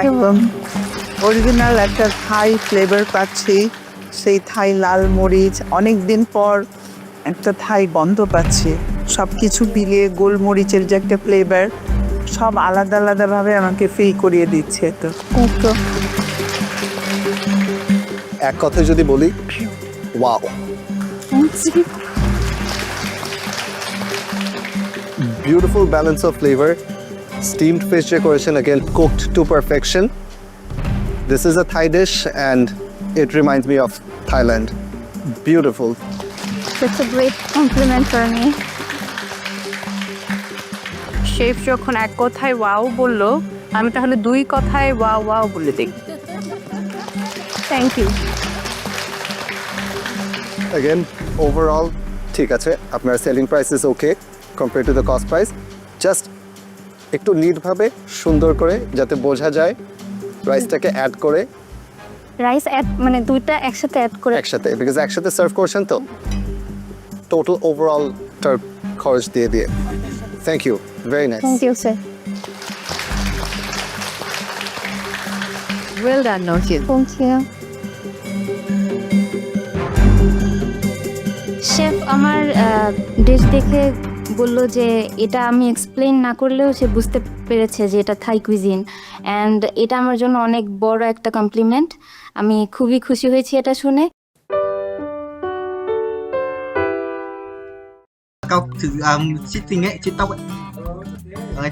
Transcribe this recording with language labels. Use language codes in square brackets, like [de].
[bn] একদম অরিজিনাল একটা থাই ফ্লেভার পাচ্ছি সেই থাই লাল মরিচ অনেক দিন পর একটা থাই গন্ধ পাচ্ছি সব কিছু মিলিয়ে গোলমরিচের যে একটা ফ্লেভার সব আলাদা আলাদাভাবে আমাকে ফিল করিয়ে দিচ্ছে তো এক কথায় যদি বলি [en] wow beautiful balance of flavor steamed fish যে করেছেন again cooked to perfection this is a Thai dish and it reminds me of Thailand beautiful That's a great compliment for me [bn] chef যখন এক কথায় ওয়াও বললো আমি তাহলে দুই কথায় ওয়াও ওয়াও বলে দিই [en] thank you [bn] again overall ঠিক আছে আপনার [en] selling price is okay compare to the cost price [bn] just একটু নিটভাবে সুন্দর করে যাতে বোঝা যায় রাইসটাকে অ্যাড করে রাইস অ্যাড মানে দুইটা একসাথে অ্যাড করে একসাথে বিকজ একসাথে সার্ভ করছেন তো টোটাল ওভারঅল টার খরচ দিয়ে দিয়ে [en] thank you very nice thank you sir well done Nowshin [bn] thank you chef আমার ডিশ দেখে বলল যে এটা আমি এক্সপ্লেইন না করলেও সে বুঝতে পেরেছে যে এটা থাই কুইজিন অ্যান্ড এটা আমার জন্য অনেক বড় একটা কমপ্লিমেন্ট আমি খুবই খুশি হয়েছি এটা শুনে Câu thử chít tinh ấy, chít tóc ấy.